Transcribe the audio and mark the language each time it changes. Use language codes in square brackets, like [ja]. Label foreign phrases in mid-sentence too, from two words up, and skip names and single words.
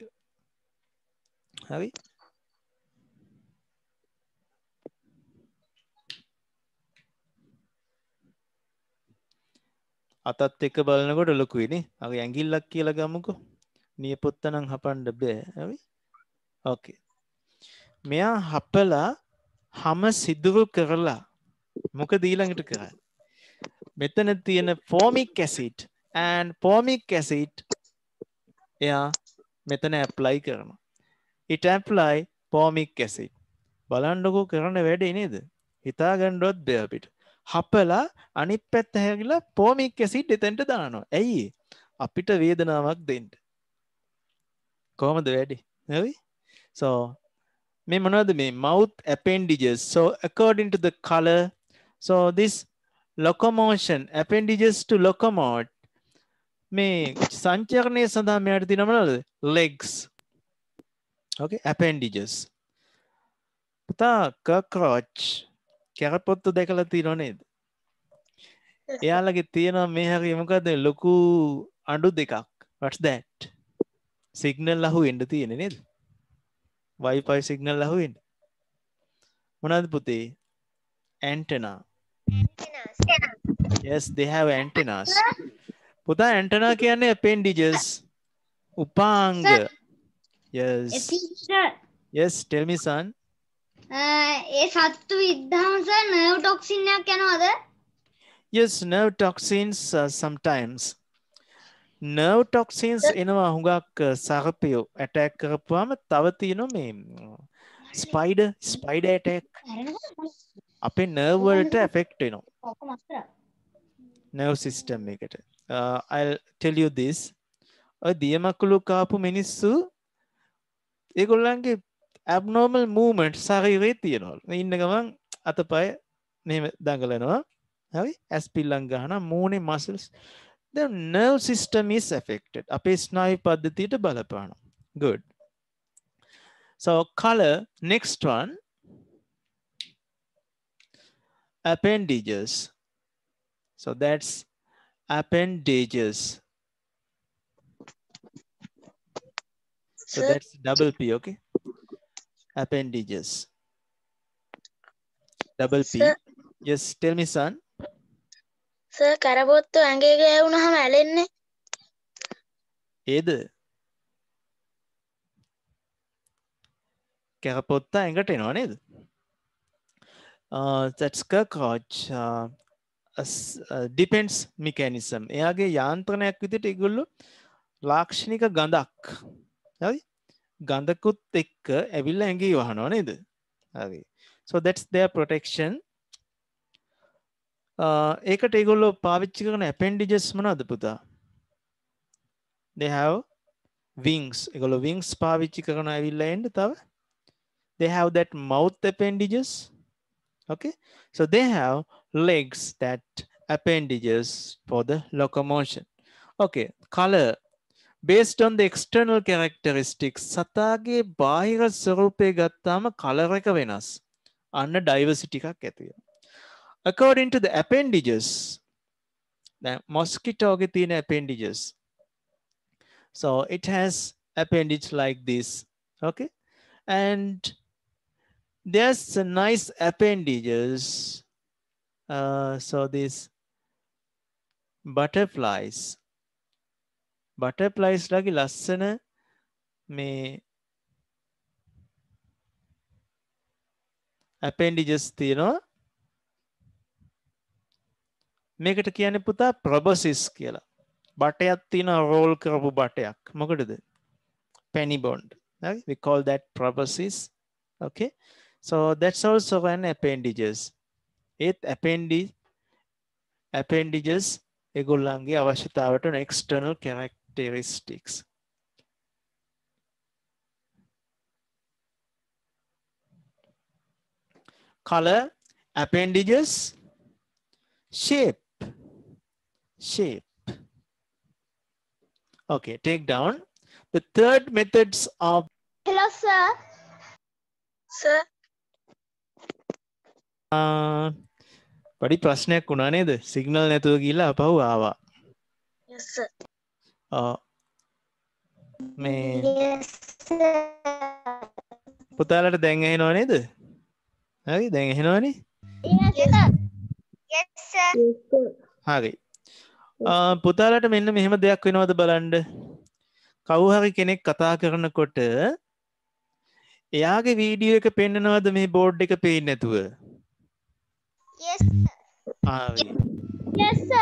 [si] හරි? අතත් එක බලනකොට ලොකුයිනේ. අර ඇඟිල්ලක් කියලා ගමුකෝ. නියපොත්ත නම් හපන්න බෑ. හරි? ඕකේ. මෙයා හපලා හැම සිදුරු කරලා මොකද ඊළඟට කරන්නේ? මෙතන තියෙන [en] formic acid and formic acid [si] එයා මෙතන apply කරනවා. [en] It apply formic acid. [si] බලන්නකෝ කරන වැඩේ නේද? හිතා ගන්නවත් බෑ අපිට. හපලා අනිත් පැත්ත හැරිලා [en] formic acid [si] එතනට දානවා. ඇයි? අපිට වේදනාවක් දෙන්න. කොහොමද වැඩේ? හරි? So මේ මොනවද මේ [en] mouth appendages? So according to the color, so this locomotion appendages to locomote [si] මේ සංචරණය සඳහා මෙයාට තියෙන මොනවද? [en] legs. Okay, appendages. [si] පුතා cockroach කැරපොත්තු දැකලා තියෙනව නේද? එයාලගේ තියෙනවා මේ හැරි මොකද ලොකු අඬු දෙකක්. [en] What's that? [si] සිග්නල් අහුවෙන්න තියෙන්නේ නේද? [en] Wi-Fi signal [si] අහුවෙන්න. මොනවද පුතේ? [en] Antenna. Yes, they have antennas. [si] පුතා antenna කියන්නේ appendages. උපාංග. [en] Yes. Yes, tell me son. [si] ඒ සත්තු විද්ධාම [en] sir nerve toxin [si] එකක් යනවද? [en] Yes, nerve toxins sometimes. Nerve toxins [si] එනවා හුඟක් සර්පයෝ attack කරපුවාම තව තියෙනවා මේ [en] spider attack. [si] අපේ nerve වලට affect වෙනවා. [en] nerve system එකට. I'll tell you this. [si] ඔය දියමකුළු කාපු මිනිස්සු ඒගොල්ලන්ගේ [en] abnormal movement [si] ශරීරයේ තියෙනවා. මේ ඉන්න ගමන් අතපය මෙහෙම දඟලනවා. හරි? ඇස් පිල්ලම් ගන්නවා. මූණේ muscles. [en] The nerve system is affected. [si] අපේ ස්නායු පද්ධතියට බලපානවා. [en] Good. So color, next one. Appendages. So that's appendages. So Sir, that's double P, okay? Appendages. Double sir, P. Yes, tell me, son. sir, [si] කරපොත්තු ඇඟේ ගෑවුනහම ඇලෙන්නේ. ඒද? කැරපොත්තා ඇඟට එනවා නේද? [en] That's cockroach. Depends mechanism. [si] එයාගේ යාන්ත්‍රණයක් විදිහට ඒගොල්ලෝ ලාක්ෂණික ගඳක්. හරි? ගඳකුත් එක්ක ඇවිල්ලා ඇඟේ වහනවා නේද? හරි. [en] So that's their protection. [si] ඒකට ඒගොල්ලෝ පාවිච්චි කරන appendages මොනවද පුතා? [en] They have wings. [si] ඒගොල්ලෝ wings පාවිච්චි කරන ඇවිල්ලා එන්න තව. [en] They have that mouth appendages. Okay, so they have legs, that appendages for the locomotion. Okay, color based on the external characteristics. [si] සතාගේ බාහිර ස්වරූපය ගත්තාම color එක වෙනස්. අන්න diversity එකක් ඇති වෙනවා. [en] According to the appendages, the mosquito ගේ තියෙන appendages. So it has appendage like this. Okay, and there's a nice appendages. So these butterflies [si] ලගි ලස්සන මේ [en] appendages තියෙනවා. [si] මේකට කියන්නේ පුතා proboscis කියලා. බටයක් තියෙන roll කරපු බටයක්. මොකටද? [en] penny bond. Okay? We call that proboscis. Okay, so that's also an appendages. [si] ඒත් appendages ඒගොල්ලන්ගේ අවශ්‍යතාවට [en] external characteristics. Color, appendages, shape. Okay, take down the third methods of Hello, sir. Sir, [si] පඩි ප්‍රශ්නයක් වුණා නේද? සිග්නල් නැතුව ගිහලා අපහු ආවා. [en] yes, sir. [si] මේ [en] Yes, sir. [si] පුතාලට දැන් ඇහෙනව නේද? හරි, දැන් ඇහෙනවනේ? [en] Yes, sir. Yes, sir. [si] හරි. පුතාලට මෙන්න මෙහෙම දෙයක් වෙනවද බලන්න. කවුරු හරි කෙනෙක් කතා කරනකොට එයාගේ වීඩියෝ එක පෙන්නනවද මේ බෝඩ් එක පේන්නේ නැතුව? [en] Yes, sir. [si] හරි. [en] Yes, sir.